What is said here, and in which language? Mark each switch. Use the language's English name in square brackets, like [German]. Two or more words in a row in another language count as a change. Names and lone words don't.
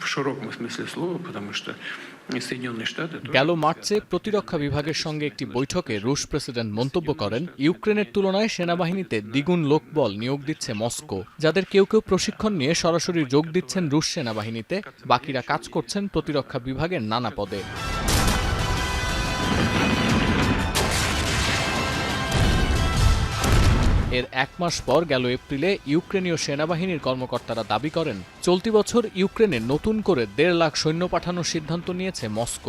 [Russian] в широком смысле слова, потому что Соединенные Штаты... [Bangla] গেল মার্চে প্রতিরক্ষা বিভাগের সঙ্গে একটি বৈঠকে রুশ প্রেসিডেন্ট মন্তব্য করেন, ইউক্রেনের তুলনায় সেনাবাহিনীতে দ্বিগুণ লোকবল নিয়োগ দিচ্ছে মস্কো, যাদের কেউ কেউ প্রশিক্ষণ নিয়ে সরাসরি যোগ দিচ্ছেন রুশ সেনাবাহিনীতে, বাকিরা কাজ করছেন প্রতিরক্ষা বিভাগের নানা পদে। এর এক মাস পর গেল এপ্রিলে ইউক্রেনীয় সেনাবাহিনীর কর্মকর্তারা দাবি করেন, চলতি বছর ইউক্রেনে নতুন করে 1.5 লাখ সৈন্য পাঠানোর সিদ্ধান্ত নিয়েছে মস্কো।